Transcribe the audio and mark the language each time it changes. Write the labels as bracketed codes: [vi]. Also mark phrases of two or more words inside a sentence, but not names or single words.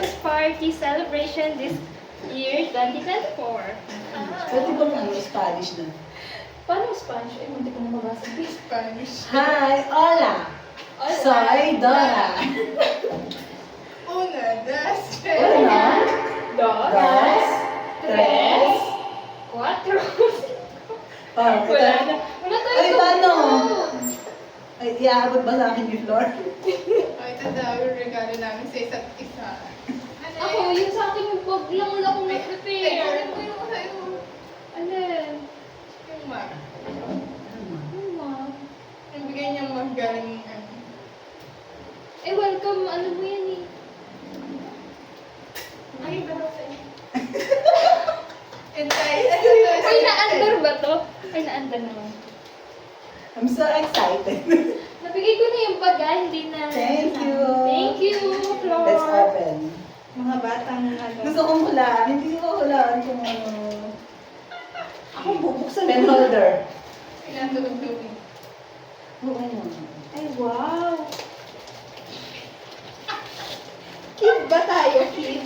[en] party celebration this year, 2024. [tl] Pwede ba ano, Spanish na? Paano Spanish? Eh, hindi ko na mabasa. Spanish. [es] Hi, hola! Hola. Soy Dora. Una, dos, tres. Una, Dos, dos, tres. cuatro, [tl] Oh, wala na. Wala tayo. Ay, paano? Ay, iaabot ba sa akin ni Flor? Oh, ito daw yung regalo namin sa isa't isa. Ano Ako, yung sa akin yung bag lang wala akong Ay, na-prepare. ko yung sa'yo. Alin? Yung mug. Ano ma? Yung bigay niyang mug galing Eh, welcome. Ano mo yan eh? Ay, ba daw sa'yo? Entay. Ay, na-under ba to? Ay, na-under naman. [en] I'm so excited. [tl] Nabigay ko na yung bag, hindi na. [en] Thank you. Thank you, Flor. Let's open. [tl] Mga batang ano. Gusto kong hulaan. Hindi ko hulaan kung ano. Ako bubuksan. [en] Pen holder. [tl] Pinatulog-tulog. Oo nga. Ay, wow. Kid ba tayo, kid?